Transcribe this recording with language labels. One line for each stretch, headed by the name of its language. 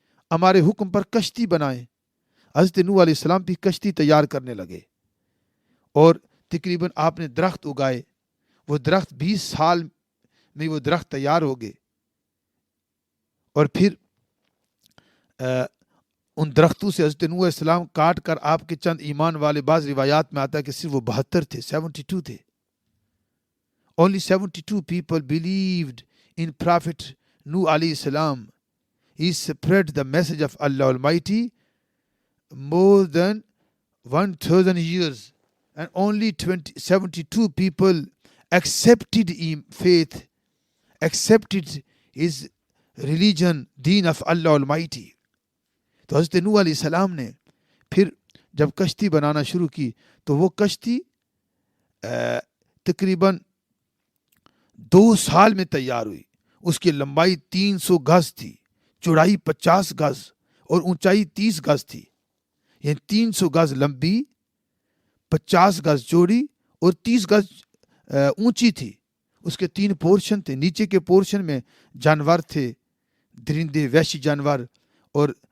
Urdu: ہمارے حکم پر کشتی بنائیں۔ حضرت نوح علیہ السلام بھی کشتی تیار کرنے لگے، اور تقریباً آپ نے درخت اگائے، وہ درخت 20 سال میں وہ درخت تیار ہو گئے، اور پھر ان درختوں سے حضرت نوح علیہ السلام کاٹ کر آپ کے چند ایمان والے، بعض روایات میں آتا ہے کہ صرف وہ 72 تھے، 72 تھے۔
English: Only 72 people believed in Prophet Nuh alayhi salam. He spread the message of Allah Almighty more than 1000 years, and only 72 people accepted faith, accepted his religion, deen of Allah Almighty.
Urdu: تو حضرت نوح علیہ السلام نے پھر جب کشتی بنانا شروع کی تو وہ کشتی تقریباً 2 سال میں تیار ہوئی۔ اس کی لمبائی 300 گز تھی، چوڑائی 50 گز اور اونچائی 30 گز تھی، یعنی 300 گز لمبی، 50 گز چوڑی اور 30 گز اونچی تھی۔ اس کے 3 پورشن تھے، نیچے کے پورشن میں جانور تھے، درندے، وحشی جانور، اور